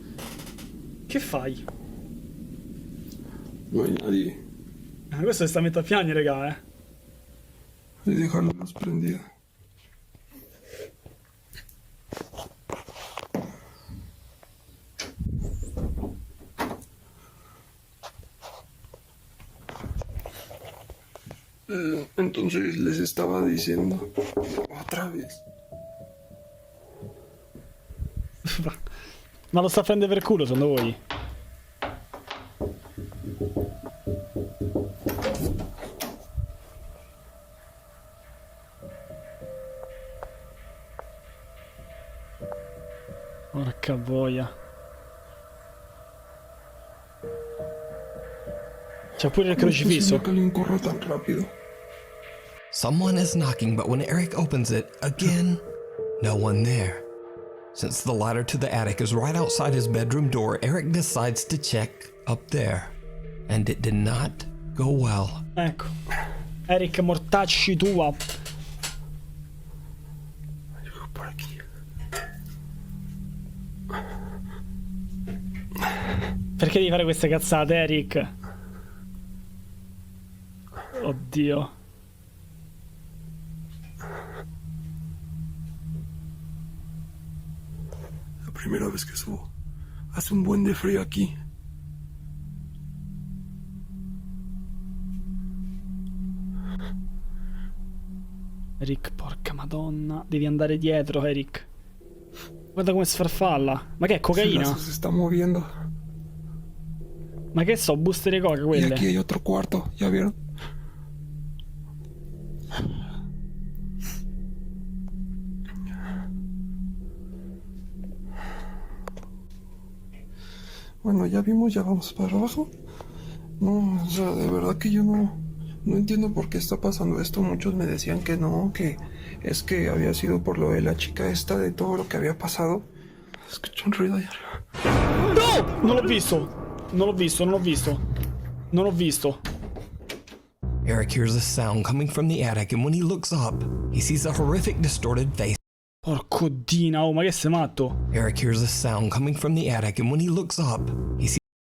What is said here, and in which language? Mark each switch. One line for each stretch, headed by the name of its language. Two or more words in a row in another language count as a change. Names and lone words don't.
Italian: Che fai?
Spanish: No hay nadie.
Italian: Questo si sta mettendo a piangere, raga,
Spanish: Y dejar la luz prendida. Entonces les estaba diciendo otra vez.
Italian: Ma lo sta a prendere per culo, secondo voi? Porca boia. C'è pure il crocifisso.
Spanish: Corro tan rápido.
English: Someone is knocking, but when Eric opens it, again, no one there. Since the ladder to the attic is right outside his bedroom door, Eric decides to check up there. And it did not go well.
Italian: Ecco. Eric, mortacci tua.
Spanish: Por aquí.
Italian: Perché devi fare queste cazzate, Eric? Oddio.
Spanish: La primera vez que subo. Hace un buen de frío aquí.
Italian: Eric, porca madonna. Devi andare dietro, Eric. Guarda come sfarfalla. Ma che è cocaina?
Spanish: Se está moviendo.
Italian: Ma che so, buste di coca
Spanish: Y
Italian: quelle?
Spanish: aquí hay otro cuarto, ¿ya vieron? Bueno, ya vimos, ya vamos para abajo. No, o sea, de verdad que yo no entiendo por qué está pasando esto. Muchos me decían que no, que es que había sido por lo de la chica esta, de todo lo que había pasado. Escucho un ruido allá arriba. No!
Italian: Non l'ho visto. Non l'ho visto, non l'ho visto. Non l'ho visto.
English: Eric hears a sound coming from the attic, and when he looks up, he sees a horrific, distorted face.
Italian: Porco Dina, oh, ma che sei matto?
English: Eric hears a sound coming from the attic, and when he looks up, he sees